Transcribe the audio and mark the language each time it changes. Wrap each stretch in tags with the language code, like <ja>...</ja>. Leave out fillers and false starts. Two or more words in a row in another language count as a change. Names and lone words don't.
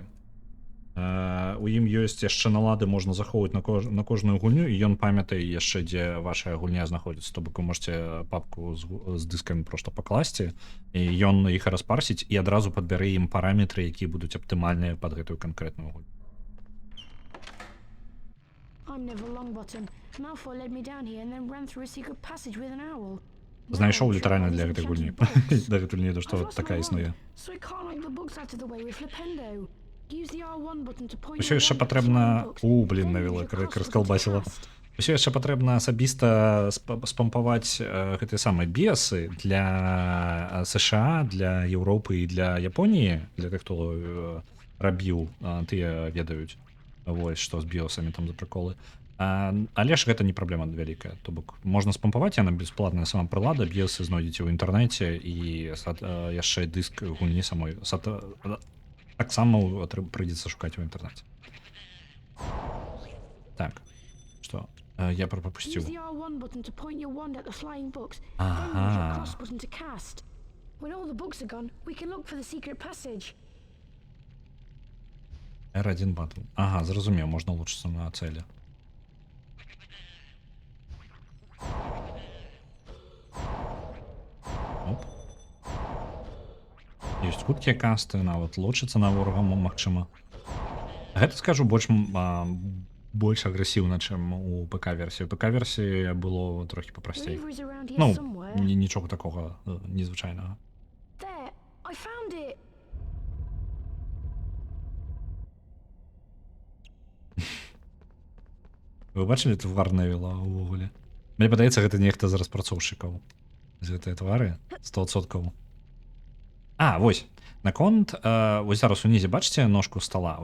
<be>У ім ёсць яшчэ налады, можна захоўваць на кожную гульню, і ён памятае яшчэ, дзе ваша гульня знаходзіцца. То бок вы можете папку з дыскамі просто пакласці, і ён іх распарсіць і адразу падбярэ ім параметры, якія будуць аптымальныя пад гэтую канкрэтную гульню.</be> <en>I'm Neville Longbottom. Malfoy led me down here and then ran through a secret passage with an owl.</en> <be>Знайшоў літаральна для гэтай гульні. Дагэтуль не ведаю, што такая існуе.</be> <en>So I can't knock the books out of the way with Flipendo. Use the R1 button to point</en> <be>Усё яшчэ патрэбна... Блін, навіла, раскалбасіла. Усё яшчэ патрэбна асабіста спампаваць гэтыя самыя біасы для США, для Еўропы і для Японіі, для тых, хто рабіў, тыя ведаюць. Вось, што з біосамі там за прыколы. Але ж гэта не праблема вялікая. То бок можна спампаваць, яна бясплатная сама прылада, бісы знойдзеце ў інтэрнэце і яшчэ дыск гульні самой. Таксама прыйдзецца шукаць у інтэрнэце. Так, што? Я</be> <en>Use</en> <be>прапусціў.</be> <en>the R1 button to point your wand at the flying books. Then use your</en> <be>Ага.</be> <en>cross button to cast. When all the books are gone, we can look for the secret passage.</en> <be>R1 батл. Ага, зразумеў, можна улучшыцца на цэлі. Оп. Ёсць хуткія касты, нават лучыцца на ворага магчыма. Гэта, скажу, больш агрэсіўна, чым у ПК-версіі. У ПК-версіі было трохі папрасцей.</be> <en>River is around here</en> <be>Ну,</be> <en>somewhere.</en> <be>нічога такога незвычайнага.</be> <en>There, I found it.</en> <be>Вы бачылі твар Невіла ўвогуле? Мне падаецца, гэта нехта з распрацоўшчыкаў. З гэтыя твары 100%. Вось. Наконт, вось зараз унізе бачыце ножку стола.</be>